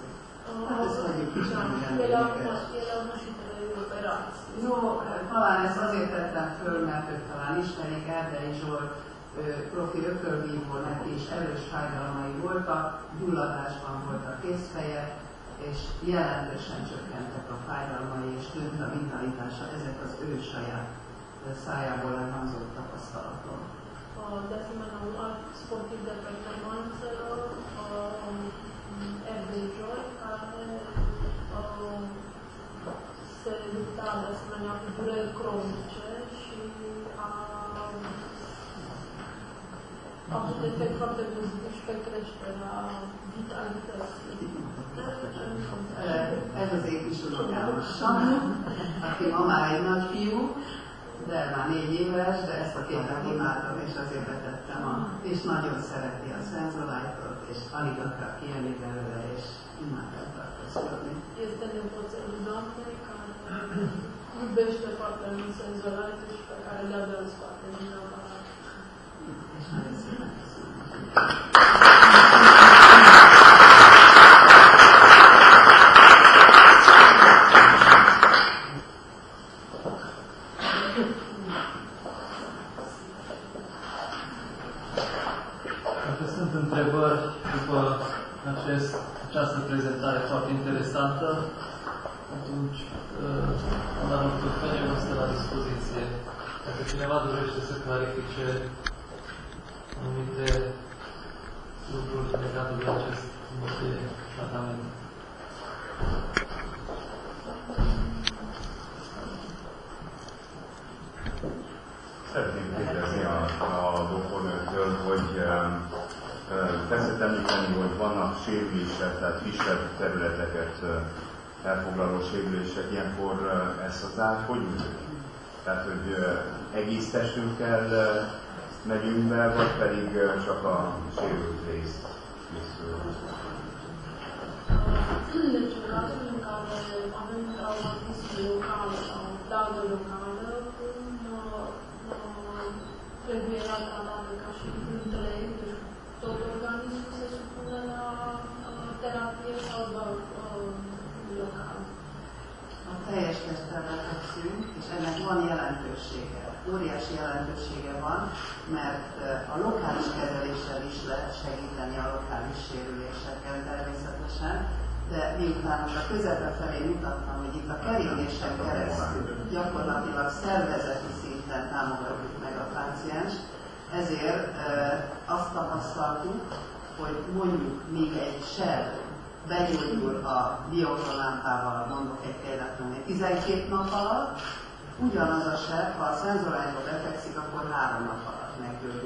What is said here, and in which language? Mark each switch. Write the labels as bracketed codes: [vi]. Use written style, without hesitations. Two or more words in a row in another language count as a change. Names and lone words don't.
[hu] Hát ezt hagyjuk is, No, talán ezt azért tettem föl, mert őt talán ismerik, Erdei Zsolt, profi ökölvívó, neki is erős fájdalmai voltak, gyulladásban volt a kézfeje, és jelentősen csökkentek a fájdalmai, és tűnt a vitalitása, ezek az ő saját szájából elhangzott tapasztalatok. [ro] De asemenea, un alt sportiv de performanță, Erdei Zsolt, care se lupta de asemenea cu dureri cronice și a avut efect foarte pozitiv și pe creșterea vitalității. [hu] Ez az én kis unokám a Sanyi, aki ma már egy nagy fiú, de már 4 éves, de ezt a képet imádom, és azért betettem, és nagyon szereti a Szenzolajtot, és alig akar kijönni belőle, és imádom tartózkodni. [ro] Este nepoțelul doamnei care iubește foarte mult Szenzolajtul și pe care le-a de în spate din aparat. [hu] És nagyon szépen köszönöm. [ro] Dacă sunt întrebări după această prezentare foarte interesantă, atunci doamna Turfenie vă stă la dispoziție. Dacă cineva dorește să clarifice anumite lucruri legate de acest tratament. [hu] Szeretném kérdezni a doktornőtől, hogy kezdett említeni, hogy vannak sérülések, tehát kisebb területeket elfoglaló sérülések, ilyenkor ezt az át hogy működik? Tehát, hogy egész testünkkel megyünk be, vagy pedig csak a sérült részt készül? [ro] Deci, în cazul în care avem traumatism local sau daună locală, trebuie tratată ca și întreg, deci tot organismul se supune la terapie sau doar local. [hu] A teljes testtel fekszünk, és ennek van jelentősége, óriási jelentősége van, mert a lokális kezeléssel is lehet segíteni a lokális sérüléseken természetesen, de miután a közepe felé mutattam, hogy itt a keringésen keresztül gyakorlatilag szervezeti szinten támogatjuk meg a páciens, ezért azt tapasztaltuk, hogy mondjuk még egy seb begyógyul a diokronlámpával, mondok egy példát, 12 nap alatt, ugyanaz a seb, ha a Szenzolajtba befekszik, akkor 3 nap alatt meggyógyul.